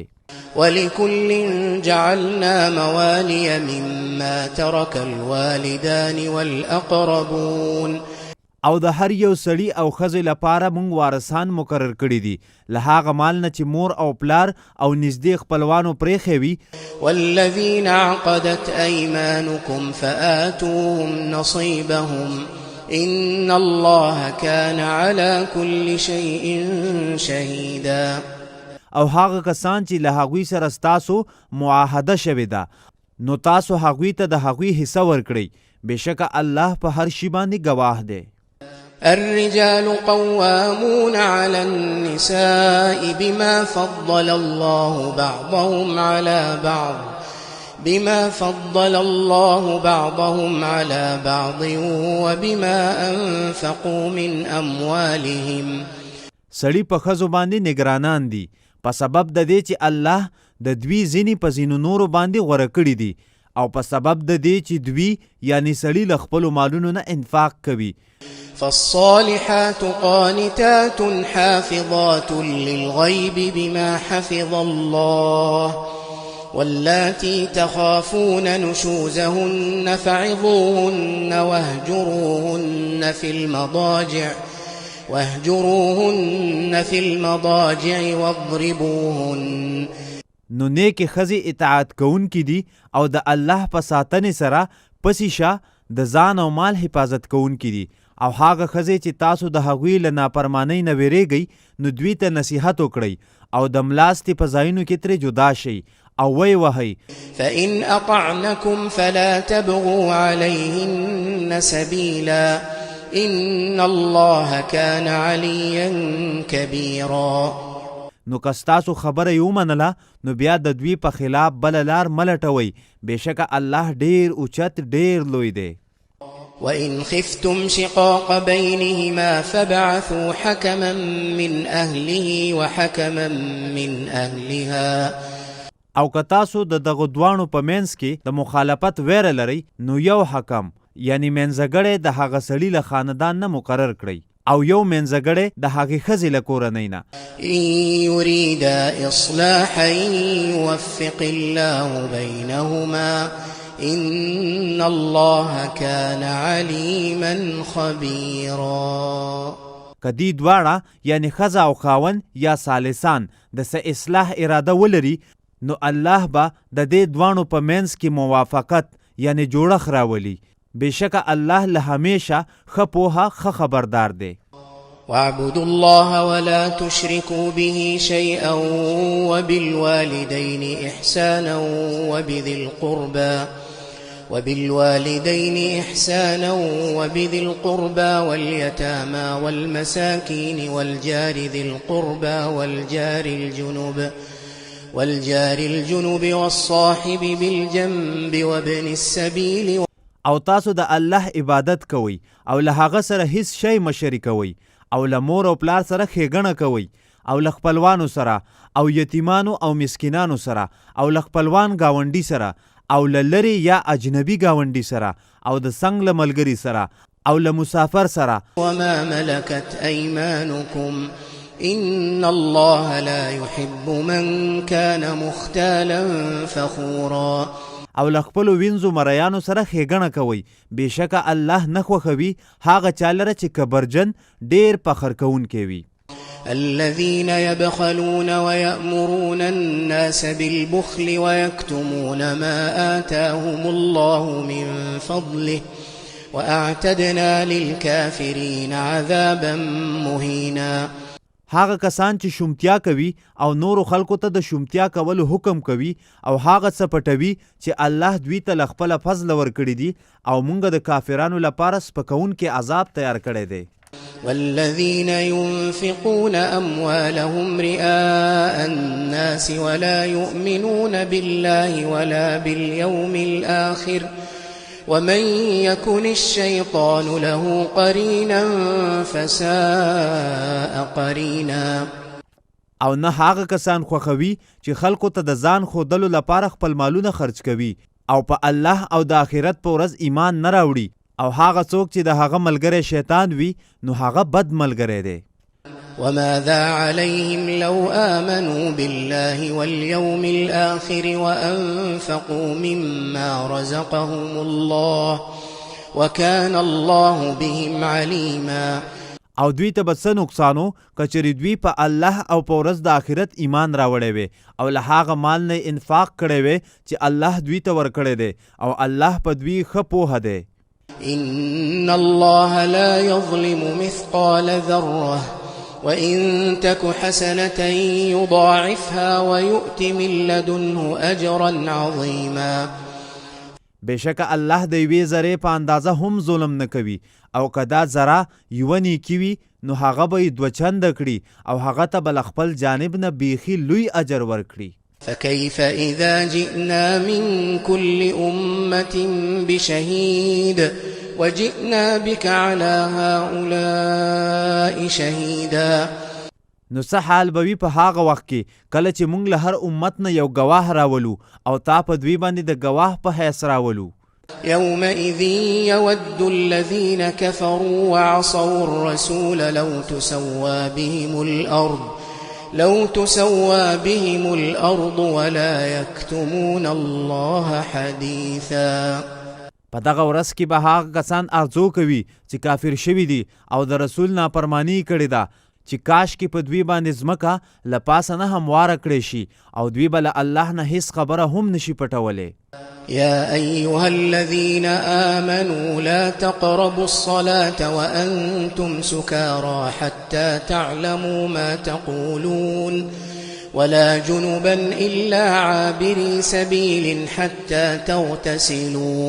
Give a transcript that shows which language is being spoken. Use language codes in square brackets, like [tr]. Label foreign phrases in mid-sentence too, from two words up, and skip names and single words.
[ar] ولكل جعلنا موالي مما ترك الوالدان والأقربون. [ps] او د هر یو سړي او ښځې لپاره موږ وارثان مقرر کړي دي له هغه مال نه چې مور او پلار او نږدې خپلوانو پرېښی وي. [ar] والذین عقدت أيمانكم فآتوهم نصيبهم إن الله كان على كل شيء شهيدا. [ps] او هغه کسان چې له هغوی سره ستاسو معاهده شوې ده، نو تاسو هغوی ته د هغوی حصه ورکړئ، بېشکه الله په هر شي باندې گواه دی. [ar] الرجال قوامون على النساء بما فضل الله بعضهم على بعض وبما أنفقوا من أموالهم. [ps] سړي په ښځو باندې نگرانان دي په سبب د دې چې الله د دوی ځینې په ځینو نورو باندې غوره کړي دي، او په سبب د دې چې دوی یعنی سړي له خپلو مالونو نه انفاق کوي. [ar] فالصالحات قانتات حافظات للغيب بما حفظ الله واللاتي تخافون نشوزهن فعظوهن واهجروهن في المضاجع واضربوهن. [ps] نو نیکې ښځې اطاعت کوونکي دي او د الله په ساتنې سره پسې شه د ځان او مال حفاظت کوونکي دي، او هغه ښځې چې تاسو د هغوی له نافرمانۍ نه ویریږئ نو دوی ته نصیحت وکړئ او د ملاستې په ځایونو کې ترې جدا شئ او وی وهئ. [ar] فإن أطعنكم فلا تبغوا عليهن سبيلا إن الله كان عليا كبيرا. [ps] نو که ستاسو خبره یې ومنله نو بیا د دوی په خلاف بله لار مه لټوئ، بېشکه الله ډېر اوچت ډېر لوی دی. [ar] وإن خفتم شقاق بينهما فابعثوا حكما من أهله وحكما من أهلها. [ps] او که تاسو د دغه دواړو په منځ کې د مخالفت ویره لرئ نو یو حکم یعنی منځګړی د هغه سړي له خاندان نه مقرر کړئ، او یو منځګړی د هغې ښځې له کورنۍ نه. [ar] إن يريدا إصلاحا يوفق الله بينهما إن الله كان عليما خبيرا. [ps] که دی دواړه یعنی ښځه او خاوند یا ثالثان د څه اصلاح اراده ولري نو الله به د دې دواړو په منځ کې موافقت یعنی جوړښت راولي. بېشکه الله له همیشه ښه پوهه ښه خبردار دی. [ar] واعبدوا الله ولا تشركوا به شيئا وبالوالدين إحسانا وبذي القربى واليتامى والمساكين والجار ذي القربى والجار الجنب والصاحب بالجنب وابن السبيل. [ps] او تاسو د الله عبادت کوئ او له هغه سره هیڅ شی مه شریکوئ او له مور او پلار سره ښېګڼه کوئ او له خپلوانو سره او یتیمانو او مسکینانو سره او له خپلوان ګاونډي سره او له لرې یا اجنبي ګاونډي سره او د څنګ له ملګري سره او له مسافر سره. [ar] وما ملكت أيمانكم إن الله لا يحب من كان مختالا فخورا. [ps] او له خپلو وینځو مریانو سره ښېګڼه کوئ بېشکه الله نه خوښوي هغه چا لره چې کبرجن ډېر فخر کوونکی وي. [ar] الذين يبخلون ويأمرون الناس بالبخل ويكتمون ما آتاهم الله من فضله وأعتدنا للكافرين عذابا مهينا. [ps] هغه کسان چې شومتیا کوي او نورو خلکو ته د شومتیا کولو حکم کوي او هغه څه پټوي چې الله دوی ته له خپله فضله ورکړي دي او موږ د کافرانو لپاره سپکونکي عذاب تیار کړی دی. [ar] والذين ينفقون أموالهم رئاء الناس ولا يؤمنون بالله ولا باليوم الآخر ومن يكن الشيطان له قرينا فساء قرينا. [ps] او نه هغه کسان خوښوي چې خلکو ته د ځان ښودلو لپاره خپل مالونه خرج کوي او په الله او د آخرت په ورځ ایمان نه راوړي او هغه څوک چې د هغه ملګری شیطان وي نو هغه بد ملګری دی. [ar] وماذا عليهم لو آمنوا بالله واليوم الآخر وأنفقوا مما رزقهم الله وكان الله بهم عليما. [ps] او دوی ته به څه نقصانو که چېرې دوی په الله او په ورځ د آخرت ایمان راوړی وی او له هغه مال نه انفاق کړی وی چې الله دوی ته ورکړی دی او الله په دوی ښه پوهه دی. [ar] إن الله لا يظلم مثقال ذرة وإن تك حسنة يضاعفها ويؤت من لدنه أجرا عظيما. [ps] بېشکه الله د یوې ذرې په اندازه هم ظلم نه کوي او که دا ذره یوه نیکي وي نو هغه به یې دوه چنده کړي او هغه ته به له خپل جانب نه بیخي لوی اجر ورکړي. [ar] فكيف إذا جئنا من كل أمة بشهيد وجئنا بك على هؤلاء شهيدا. [ps] نو څه حال به وي په هغه وخت کې کله چې موږ له هر امت نه یو ګواه راولو او تا په دوی باندې د ګواه په حیث راولو. [ar] يومئذ يود الذين كفروا وعصوا الرسول لو تسوى بهم الأرض ولا يكتمون الله حديثا. [ps] په دغه ورځ کې به هغه کسان ارزو کوي چې کافر شوي دي او د رسول نافرماني کړې ده چې کاش کې په دوی باندې ځمکه له پاسه نه همواره کړی شي او دوی به له الله نه هیڅ خبره هم نشي پټولی. [ar] يا أيها الذين آمنوا لا تقربوا الصلاة وأنتم سكارى حتى تعلموا ما تقولون ولا جنبا إلا عابري سبيل حتى تغتسلوا.